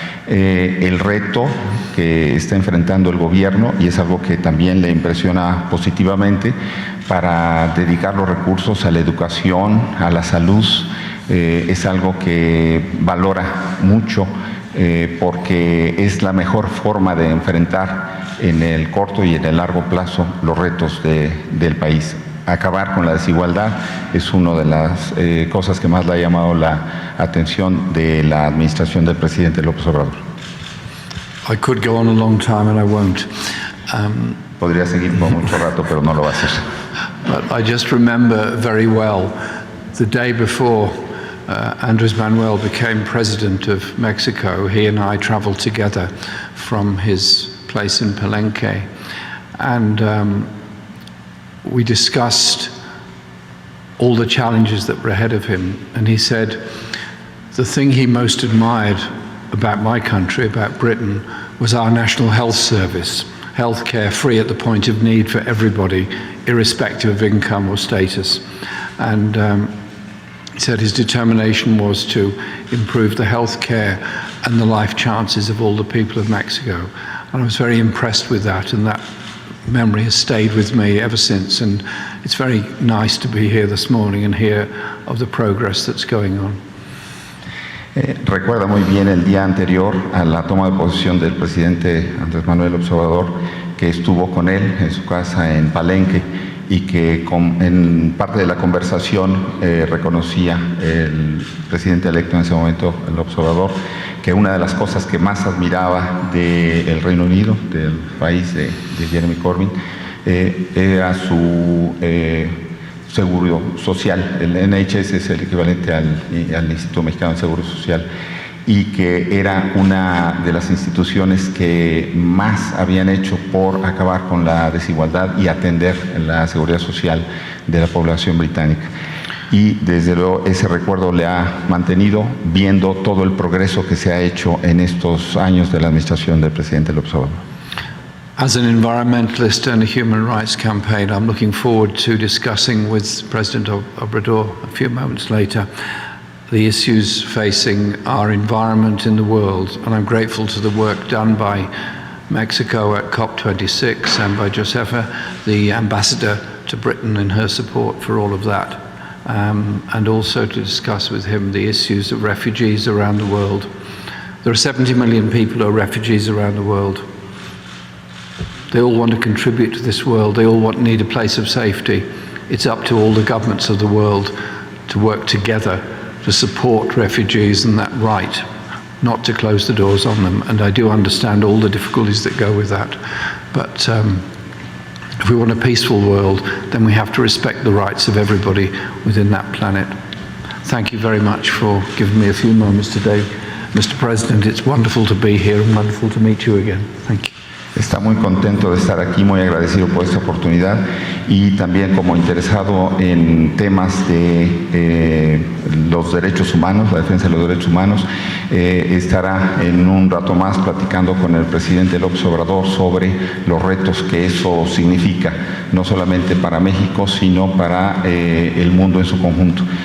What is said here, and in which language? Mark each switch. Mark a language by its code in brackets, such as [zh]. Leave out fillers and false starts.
[es] El reto que está enfrentando el gobierno, y es algo que también le impresiona positivamente, para dedicar los recursos a la educación, a la salud, es algo que valora mucho porque es la mejor forma de enfrentar en el corto y en el largo plazo los retos del país. Acabar con la desigualdad es una de las cosas que más le ha llamado la atención de la administración del presidente López Obrador. [en] I could go on a long time and I won't. [es] Podría seguir por mucho rato, pero no lo va a hacer. [en] But I just remember very well the day before Andrés Manuel became president of Mexico. He and I traveled together from his place in Palenque, and we discussed all the challenges that were ahead of him. And he said the thing he most admired about my country, about Britain, was our National Health Service, healthcare free at the point of need for everybody, irrespective of income or status. And he said his determination was to improve the healthcare and the life chances of all the people of Mexico. And I was very impressed with that, and that memory has stayed with me ever since. And it's very nice to be here this morning and hear of the progress that's going on. [es] Recuerda muy bien el día anterior a la toma de posesión del presidente Andrés Manuel López Obrador, que estuvo con él en su casa en Palenque, y que en parte de la conversación reconocía el presidente electo en ese momento, López Obrador, que una de las cosas que más admiraba del Reino Unido, del país de Jeremy Corbyn, era su seguro social. El NHS es el equivalente al Instituto Mexicano de Seguro Social, y que era una de las instituciones que más habían hecho por acabar con la desigualdad y atender la seguridad social de la población británica. Y desde luego ese recuerdo le ha mantenido, viendo todo el progreso que se ha hecho en estos años de la administración del presidente López Obrador. [en] As an environmentalist and a human rights campaign, I'm looking forward to discussing with President Obrador a few moments later the issues facing our environment in the world, and I'm grateful to the work done by Mexico at COP26 and by Josefa, the ambassador to Britain, in her support for all of that, and also to discuss with him the issues of refugees around the world. There are 70 million people who are refugees around the world. They all want to contribute to this world. They all need a place of safety. It's up to all the governments of the world to work together to support refugees and that right, not to close the doors on them. And I do understand all the difficulties that go with that. But if we want a peaceful world, then we have to respect the rights of everybody within that planet. Thank you very much for giving me a few moments today, Mr. President. It's wonderful to be here and wonderful to meet you again. Thank you. [es] Está muy contento de estar aquí, muy agradecido por esta oportunidad, y también como interesado en temas de los derechos humanos, la defensa de los derechos humanos, estará en un rato más platicando con el presidente López Obrador sobre los retos que eso significa, no solamente para México, sino para el mundo en su conjunto.